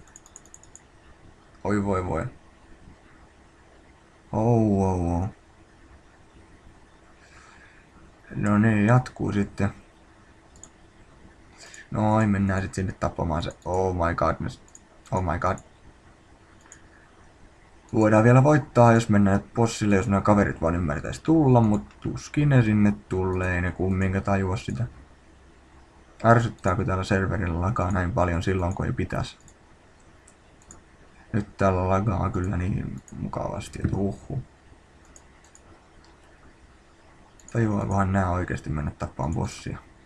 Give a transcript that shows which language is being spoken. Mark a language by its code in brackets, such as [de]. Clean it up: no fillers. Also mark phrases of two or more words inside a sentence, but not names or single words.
[fi] Oi voi. Oh. No niin, jatkuu sitten. Noin, mennään sitten sinne tappamaan se. [en] Oh my god. [fi] Voidaan vielä voittaa, jos mennään bossille, jos nämä kaverit vaan ymmärtäisi tulla, mutta tuskin ne sinne tulee, ei ne kumminkaan tajua sitä. Ärsyttääkö täällä serverillä lagaa näin paljon silloin, kun ei pitäisi? Nyt täällä lagaa kyllä niin mukavasti, että Tajuaakohan nää oikeesti mennä tappaan bossia?